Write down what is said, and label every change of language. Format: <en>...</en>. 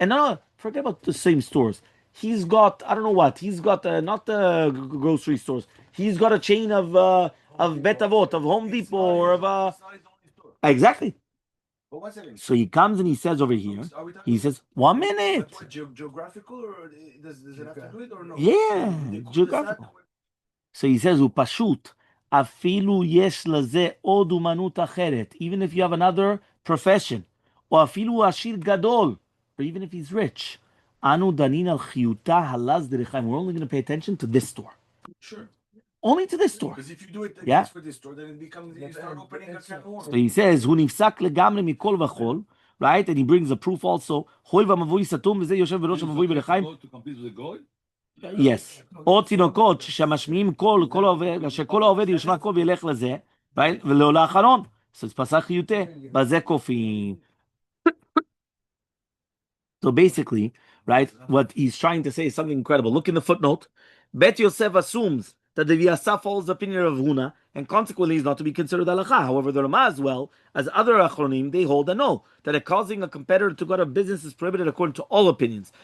<en>And no, forget about the same stores. He's got, I don't know what, he's got not the grocery stores. He's got a chain of Bet Avot, of Home Depot, or of exactly. So he comes and he says over here, he says, 1 minute. Geographical, or does it have to do it or no? Yeah, geographical.</en> <he>So he says, הוא פשוט, אפילו יש לזה עוד אומנות אחרת, even if you have another profession, או אפילו הוא עשיר גדול, or even if he's rich, אנו דנין על חיותה הלז דרך חיים.</he> <en>We're only going to pay attention to this store. Sure. Only to this store. Because if you do it Yeah. for this store, then it becomes, you start opening a can of worms.</en> <he>So he says, הוא נפסק לגמרי מכל וכול, right? And he brings a proof also, הואיל והמבוי סתום וזה יושב בראש המבוי בלחיים.</he> <en>To compete with the goy? Yes.</en> <he>או תינוקות שמשמיעים קול, שכל העובד ישמע קול וילך לזה, right? ולא לאחרון. So it's פסח חיותה, בזה כופים.</he> <en>So basically, right, what he's trying to say is something incredible. Look in the footnote. Bet Yosef assumes that the Vyasa follows the opinion of Huna, and consequently is not to be considered halacha. However, the Rama as well as other achronim, they hold that no, that causing a competitor to go out of business is prohibited according to all opinions.</en>